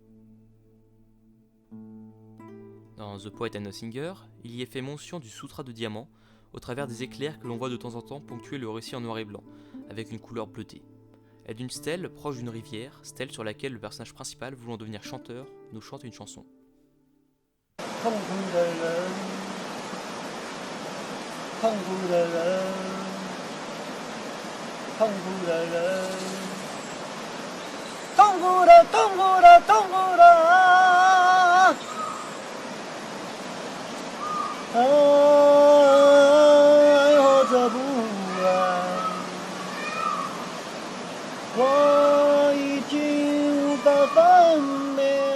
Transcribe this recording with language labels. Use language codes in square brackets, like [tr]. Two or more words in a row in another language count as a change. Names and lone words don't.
[fr] Dans The Poet and the Singer, il y est fait mention du Sutra de diamant, au travers des éclairs que l'on voit de temps en temps ponctuer le récit en noir et blanc, avec une couleur bleutée. Et d'une stèle proche d'une rivière, stèle sur laquelle le personnage principal, voulant devenir chanteur, nous chante une chanson. [zh] 痛苦的人，痛苦的人，痛苦的人，痛苦的，痛苦的，痛苦的啊！爱或者不爱，我已经无法分辨。